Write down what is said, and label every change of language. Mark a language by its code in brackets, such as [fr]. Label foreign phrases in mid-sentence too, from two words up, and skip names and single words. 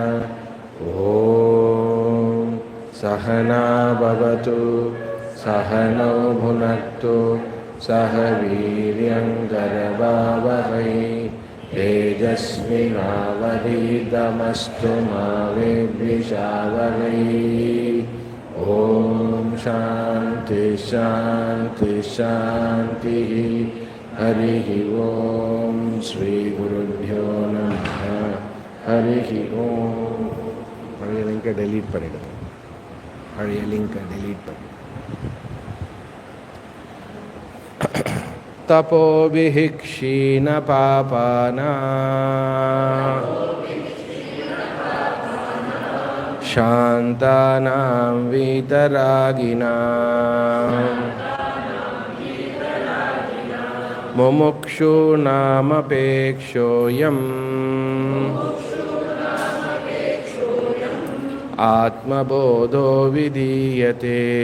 [sa] ॐ सहना भवतु सहनौ भुनक्तु सह वीर्यङ्करवावहै तेजस्विनावधीतमस्तु मा विद्विषावहै। ॐ शान्ति शान्ति शान्तिः। हरिः ॐ श्रीगुरुभ्यो नमः। हरिः ॐ। [ta] பழைய லிங்கை டெலீட் பண்ணிடுங்க. பழைய லிங்கை டெலீட் பண்ணி [sa] तपोभिः क्षीणपापानां शान्तानां वीतरागिणां मुमुक्षूणामपेक्ष्योऽयम् आत्मबोधो विधीयते.